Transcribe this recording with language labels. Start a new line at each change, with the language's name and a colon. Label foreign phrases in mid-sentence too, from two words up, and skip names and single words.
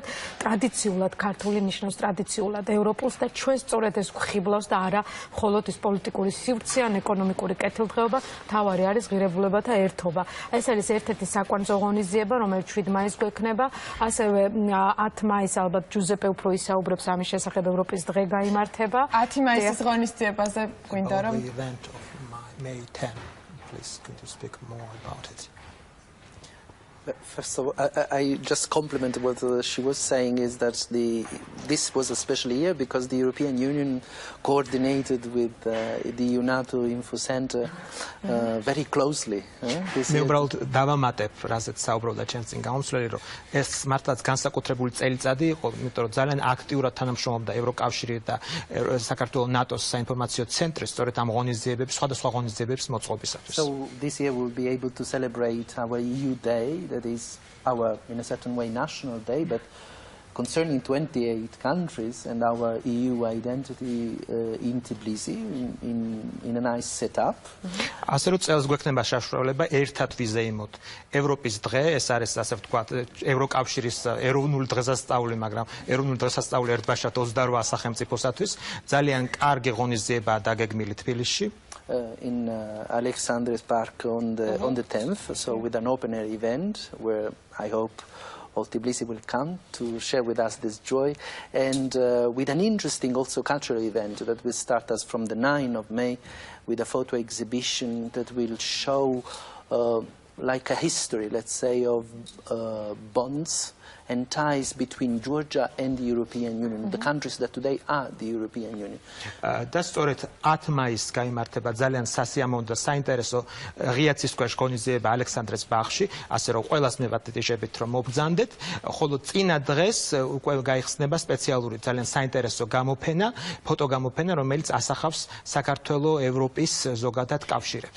Georgian: ტრადიციულად ქართული ნიშნავს ტრადიციულად ევროპულს და ჩვენ სწორედ ეს ვხიბლავს და არა მხოლოდ ის პოლიტიკური სივრცე ან ეკონომიკური კეთილდღეობა, მთავარი არის ღირებულებათა ერთობა. ეს არის ერთ-ერთი საკვანძო ღონისძიება, რომელიც 7 მაისს გვექნება. ასევე 10 მაისს ალბათ ჯუზეპე უფრო ისაუბრებს ამის შესახებ, ევროპის დღე გაიმართება. 10 მაისის ღონისძიებაზე გვინდა რომ
English: Please, could you speak more about it? First of all, I just compliment what she was saying is that this was a special year because the European Union coordinated with the EU-NATO Info Center very closely.
Georgian: მე უბრალოდ დავამატებ, რასაც საუბრობდა ჩემს წინ გამომცვლელი, რომ ეს მართლაც განსაკუთრებული წელიწადი იყო, იმიტომ რომ ძალიან აქტიურად თანამშრომლობდა ევროკავშირი და საქართველოს ნატოს საინფორმაციო ცენტრი, სწორედ ამ ღონისძიებების, სხვადასხვა ღონისძიებების მოწყობისათვის.
English: So this year we'll be able to celebrate our EU Day, that is our, in a certain way, national day, but concerning 28 countries and our EU identity in Tbilisi, in a nice setup.
Georgian: ასე რომ წელს გვექნება საშუალება ერთად ვიზეიმოთ ევროპის დღე, ეს არის ასე ვთქვათ, ევროკავშირის ეროვნული დღესასწაული, მაგრამ ეროვნული დღესასწაული ერთბაშად 28 სახელმწიფოსათვის ძალიან კარგი ღონისძიებაა დაგეგმილი თბილისში.
English: In Alexandria's Park on the 10th, so with an open-air event where I hope all Tbilisi will come to share with us this joy, and with an interesting also cultural event that will start us from the 9th of May with a photo exhibition that will show like a history, let's say, of bonds and ties between Georgia and the European Union, the countries that today are the European Union.
Georgian: და სწორედ 10 მაისს გაიმართება ძალიან სასიამოვნო და საინტერესო ღია ცისქვეშ ღონისძიება ალექსანდრეს ბაღში, ასე რომ ყველას მივატიტიჟებით რომ მობრძანდეთ, ხოლო წინა დღეს უკვე გაიხსნება სპეციალური ძალიან საინტერესო გამოფენა, ფოტოგამოფენა, რომელიც ასახავს საქართველოს ევროპის ზოგადად კავშირებს.